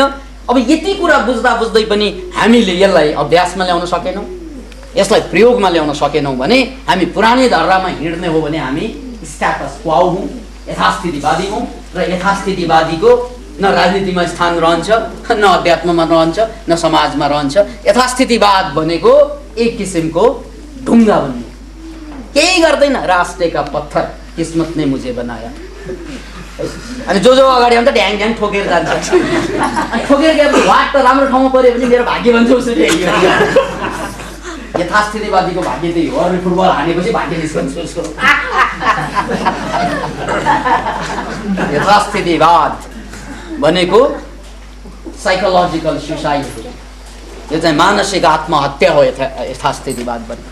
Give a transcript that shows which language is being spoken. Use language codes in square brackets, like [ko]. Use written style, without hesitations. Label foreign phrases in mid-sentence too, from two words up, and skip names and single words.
[ne] अब यति कुरा बुझ्दा बुझ्दै पनि हामीले यसलाई अभ्यासमा ल्याउन सकेनौँ, यसलाई प्रयोगमा ल्याउन सकेनौँ भने हामी पुरानै धर्रामा हिँड्ने हो भने हामी [en] status quo [ne] हौँ, यथास्थितिवादी हौँ। र यथास्थितिवादीको न राजनीतिमा स्थान रहन्छ, न अध्यात्ममा रहन्छ, न समाजमा रहन्छ। यथास्थितिवाद भनेको एक किसिमको ढुङ्गा बन्ने, केही गर्दैन, [hi] राष्ट्र का पत्थर, किस्मत ने मुझे बनाया। [ne] अनि जो अगाडि आउँछ ढ्याङ ढ्याङ ठोकेर जान्छ। अनि ठोकेर गएर वाट त राम्रो ठाउँमा पऱ्यो भने मेरो भाग्य भन्छ उसरी। यथास्थितिवादीको भाग्य त्यही हो, अनि फुटबल हानेपछि भाग्य निस्कन्छ उसको। यथास्थितिवाद भनेको [en] psychological suicide [ne] हो, यो चाहिँ मानसिक आत्महत्या हो यथास्थितिवाद भनेको।